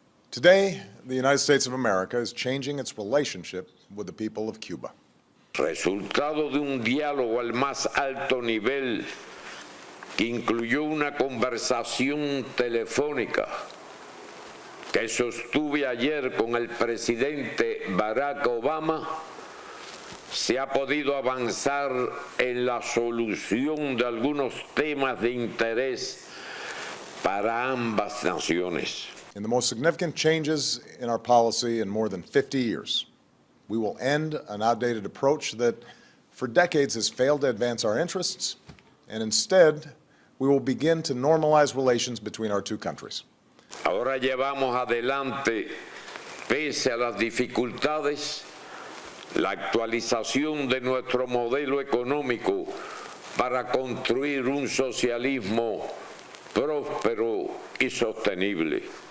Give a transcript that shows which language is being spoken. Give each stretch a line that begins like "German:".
English: Today, the United States of America is changing its relationship with the people of Cuba.
Spanish: Resultado de un diálogo al más alto nivel que incluyó una conversación telefónica que sostuve ayer con el presidente Barack Obama, se ha podido avanzar en la solución de algunos temas de interés para ambas naciones.
English: In the most significant changes in our policy in more than 50 years, we will end an outdated approach that for decades has failed to advance our interests, and instead, we will begin to normalize relations between our two countries.
Spanish: Ahora llevamos adelante, pese a las dificultades, la actualización de nuestro modelo económico para construir un socialismo próspero y sostenible.